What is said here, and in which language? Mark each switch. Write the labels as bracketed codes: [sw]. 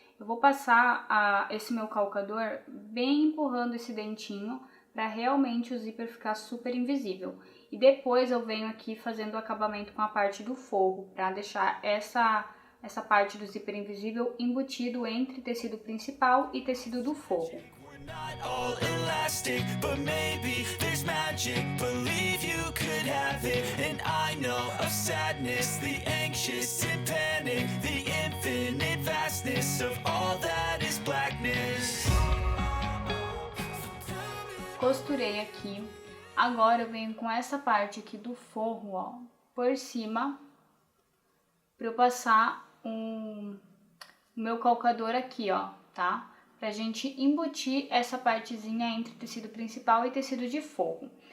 [pt] Eu vou passar esse meu calcador bem empurrando esse dentinho para realmente o zíper ficar super invisível. E depois eu venho aqui fazendo o acabamento com a parte do forro, para deixar essa parte do zíper invisível embutido entre tecido principal e tecido do forro. [en] Not all elastic, but maybe there's magic. Believe you could have it, and I know of sadness, the anxious and panic, the infinite vastness of all that is blackness. [pt] Costurei aqui. Agora eu venho com essa parte aqui do forro, ó, por cima, para eu passar o meu calcador aqui, ó, tá? Pra gente embutir essa partezinha entre tecido principal e tecido de forro.